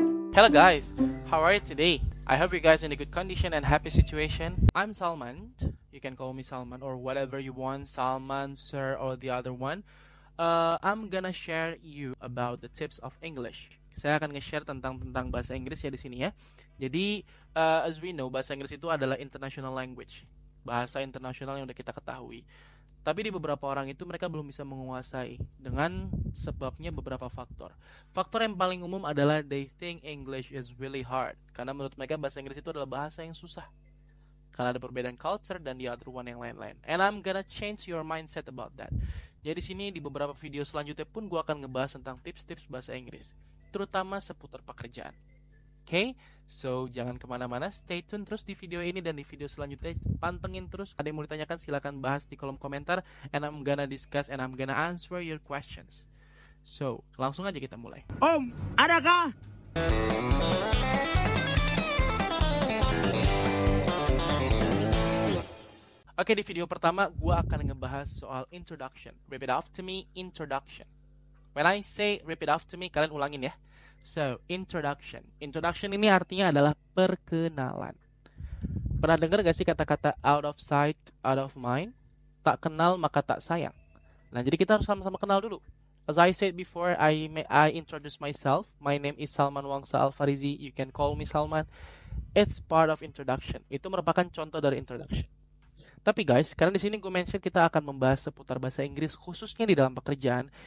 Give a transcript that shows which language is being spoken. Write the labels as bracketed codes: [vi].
[en] Hello guys, how are you today? I hope you guys in a good condition and happy situation. I'm Salman. You can call me Salman or whatever you want, Salman, sir, or the other one. I'm gonna share you about the tips of English. [id] Saya akan nge-share tentang bahasa Inggris ya di sini ya. Jadi, [en] as we know, [id] bahasa Inggris itu adalah [en] international language, [id] bahasa internasional yang udah kita ketahui. Tapi di beberapa orang itu mereka belum bisa menguasai dengan sebabnya beberapa faktor. Faktor yang paling umum adalah [en] they think English is really hard. [id] Karena menurut mereka bahasa Inggris itu adalah bahasa yang susah. Karena ada perbedaan culture dan [en] the other one [id] yang lain-lain. [en] And I'm gonna change your mindset about that. [id] Jadi sini di beberapa video selanjutnya pun gue akan ngebahas tentang tips-tips bahasa Inggris, terutama seputar pekerjaan. Okay? So, jangan kemana-mana, [en] stay tune [id] terus di video ini dan di video selanjutnya. Pantengin terus, ada yang mau ditanyakan silahkan bahas di kolom komentar. [en] And I'm gonna discuss and I'm gonna answer your questions. [id] So, langsung aja kita mulai. Om, adakah? Oke, di video pertama gue akan ngebahas soal introduction. [en] Repeat after me, introduction. When I say repeat after me, [id] kalian ulangin ya. [en] So, introduction. [id] Introduction ini artinya adalah perkenalan. Pernah dengar gak sih kata-kata [en] out of sight, out of mind? [id] Tak kenal maka tak sayang. Nah, jadi kita harus sama-sama kenal dulu. [en] As I said before, I introduce myself. My name is Salman Wangsa Al-Farizi. You can call me Salman. It's part of introduction. [id] Itu merupakan contoh dari introduction. Tapi guys, karena di sini gue mention kita akan membahas seputar bahasa Inggris khususnya di dalam pekerjaan.